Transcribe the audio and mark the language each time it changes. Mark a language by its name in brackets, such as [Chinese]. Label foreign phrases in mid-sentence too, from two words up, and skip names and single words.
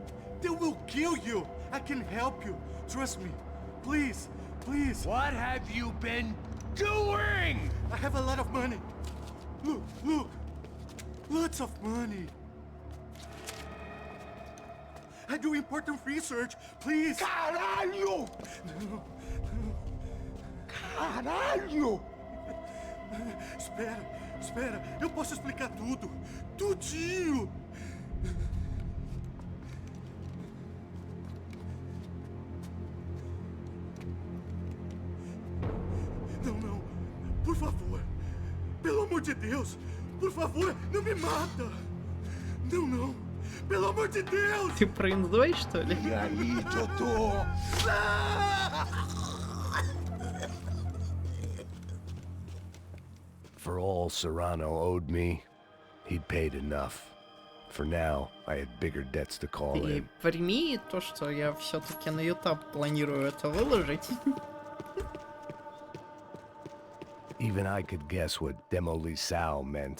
[English] They will kill you. I can help you. Trust me. Please, please. What have you been doing? I have a lot of money. Look, look. Lots of money. I do important research. Please. [Portuguese] Caralho! [English] No. [Portuguese] Caralho! Espera, espera. Eu posso explicar tudo. Tudinho. Não, não. Por favor. Pelo amor de Deus. Por favor, não me mata. Não, não. Pelo amor de Deus! [Russian] Ты про индой, что ли? [Portuguese] E aí, Totó? [English] For all Serrano owed me, he'd paid enough. For now, I had bigger debts to call [Russian] И [English] in. [Russian] прими то, что я все-таки на YouTube планирую это выложить. [English] Even I could guess what Demolisal meant.